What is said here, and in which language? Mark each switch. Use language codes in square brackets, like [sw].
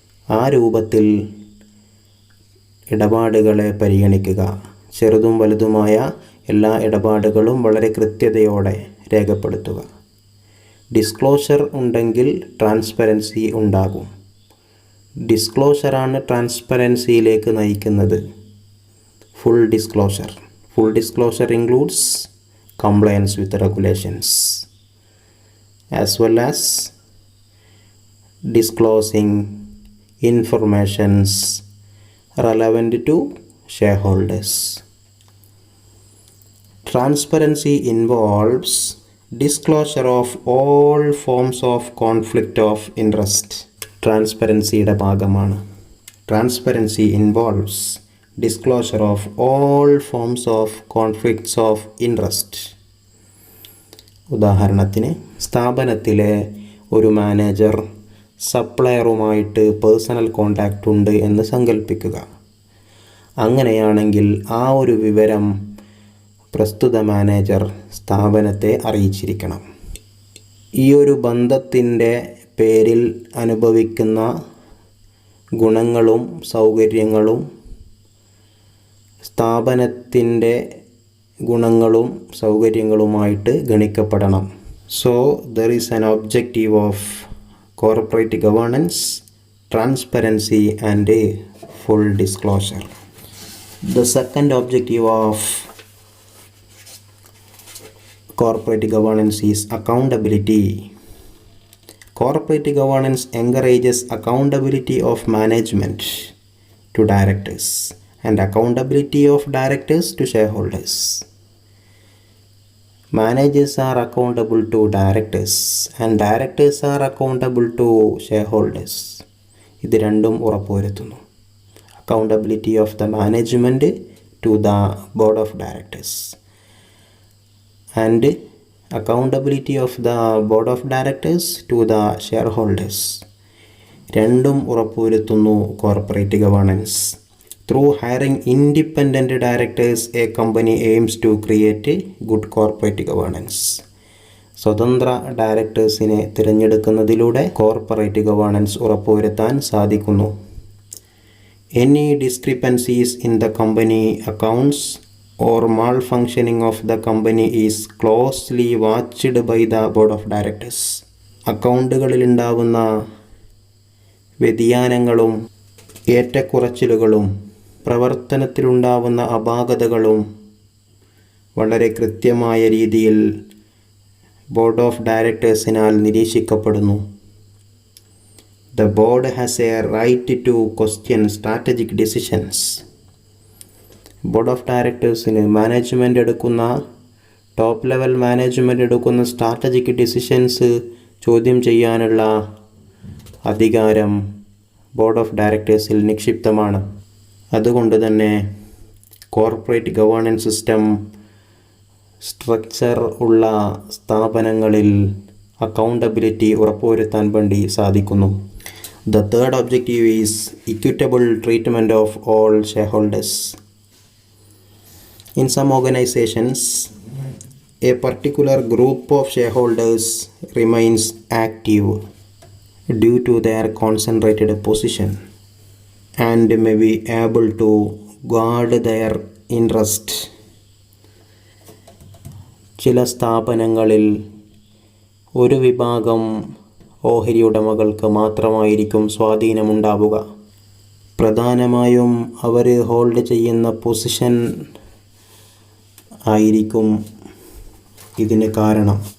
[ml] ആ രൂപത്തിൽ ഇടപാടുകളെ പരിഗണിക്കുക. ചെറുതും വലുതുമായ എല്ലാ ഇടപാടുകളും വളരെ കൃത്യതയോടെ രേഖപ്പെടുത്തുക. ഡിസ്ക്ലോഷർ ഉണ്ടെങ്കിൽ ട്രാൻസ്പെറൻസി ഉണ്ടാകും. ഡിസ്ക്ലോഷറാണ് ട്രാൻസ്പെറൻസിയിലേക്ക് നയിക്കുന്നത്. Full disclosure. [en] Full disclosure includes compliance with regulations as well as disclosing informations relevant to shareholders. Transparency involves disclosure of all forms of conflict of interest. [ml] ട്രാൻസ്പെറൻസിയുടെ ഭാഗമാണ്. [en] Transparency involves disclosure of all forms of conflicts of interest. [ml] ഉദാഹരണത്തിന്, സ്ഥാപനത്തിലെ ഒരു manager സപ്ലയറുമായിട്ട് personal contact ഉണ്ട് എന്ന് സങ്കല്പിക്കുക. അങ്ങനെയാണെങ്കിൽ ആ ഒരു വിവരം പ്രസ്തുത മാനേജർ സ്ഥാപനത്തെ അറിയിച്ചിരിക്കണം. ഈ ഒരു ബന്ധത്തിൻ്റെ പേരിൽ അനുഭവിക്കുന്ന ഗുണങ്ങളും സൗകര്യങ്ങളും സ്ഥാപനത്തിൻ്റെ ഗുണങ്ങളും സൗകര്യങ്ങളുമായിട്ട് ഗണിക്കപ്പെടണം. [en] So there is an objective of corporate governance, transparency and full disclosure. The second objective of corporate governance is accountability. Corporate governance encourages accountability of management to directors and accountability of directors to shareholders. Managers are accountable to directors and directors are accountable to shareholders. [ml] ഇത് രണ്ടും ഉറപ്പുവരുത്തുന്നു. [en] Accountability of the management to the board of directors and accountability of the board of directors to the shareholders. [ml] രണ്ടും ഉറപ്പുവരുത്തുന്നു corporate governance. [en] Through hiring independent directors, a company aims to create good corporate governance. [ml] സ്വതന്ത്ര ഡയറക്ടേഴ്സിനെ തിരഞ്ഞെടുക്കുന്നതിലൂടെ corporate governance ഉറപ്പുവരുത്താൻ സാധിക്കുന്നു. [en] Any discrepancies in the company accounts or malfunctioning of the company is closely watched by the board of directors. [ml] അക്കൗണ്ടുകളിലുണ്ടാവുന്ന വ്യതിയാനങ്ങളും ഏറ്റക്കുറച്ചിലുകളും പ്രവർത്തനത്തിലുണ്ടാവുന്ന അപാകതകളും വളരെ കൃത്യമായ രീതിയിൽ board of ഡയറക്ടേഴ്സിനാൽ നിരീക്ഷിക്കപ്പെടുന്നു. [en] The board has a right to question strategic decisions. [ml] Board of ഡയറക്ടേഴ്സിന് management എടുക്കുന്ന top level management എടുക്കുന്ന strategic decisions ചോദ്യം ചെയ്യാനുള്ള അധികാരം ബോർഡ് ഓഫ് ഡയറക്ടേഴ്സിൽ നിക്ഷിപ്തമാണ്. അതുകൊണ്ട് തന്നെ കോർപ്പറേറ്റ് ഗവേണൻസ് സിസ്റ്റം സ്ട്രക്ചർ ഉള്ള സ്ഥാപനങ്ങളിൽ അക്കൗണ്ടബിലിറ്റി ഉറപ്പുവരുത്താൻ വേണ്ടി സാധിക്കുന്നു. [en] The third objective is equitable treatment of all shareholders. In some organizations, a particular group of shareholders remains active due to their concentrated position and may be able to guard their interest. [ml] ചില സ്ഥാപനങ്ങളിൽ ഒരു വിഭാഗം ഓഹരി ഉടമകൾക്ക് മാത്രമായിരിക്കും സ്വാധീനമുണ്ടാവുക. പ്രധാനമായും അവർ hold ചെയ്യുന്ന position ആയിരിക്കും ഇതിന് കാരണം.